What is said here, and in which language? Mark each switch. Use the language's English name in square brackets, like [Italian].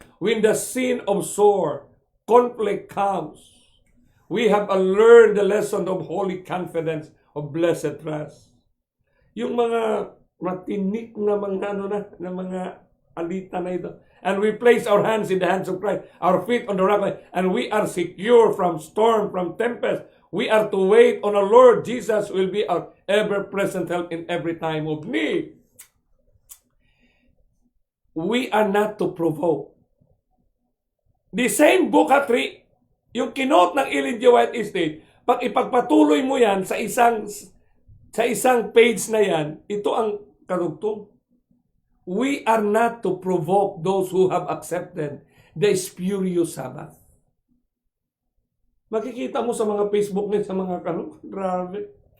[English] When the sin of sore, conflict comes, we have learned the lesson of holy confidence, of blessed trust. [Filipino] Yung mga matinik na mga alita na ito. [English] And we place our hands in the hands of Christ, our feet on the rock, and we are secure from storm, from tempest. We are to wait on our Lord. Jesus will be our ever-present help in every time of need. We are not to provoke. The same book 3, [Filipino] yung kinote ng [English] Ellen G. [Filipino] White Estate, pag ipagpatuloy mo yan sa isang page na yan, ito ang karugtong. [English] We are not to provoke those who have accepted the spurious Sabbath. [Filipino] Makikita mo sa mga Facebook nila, sa mga grabe.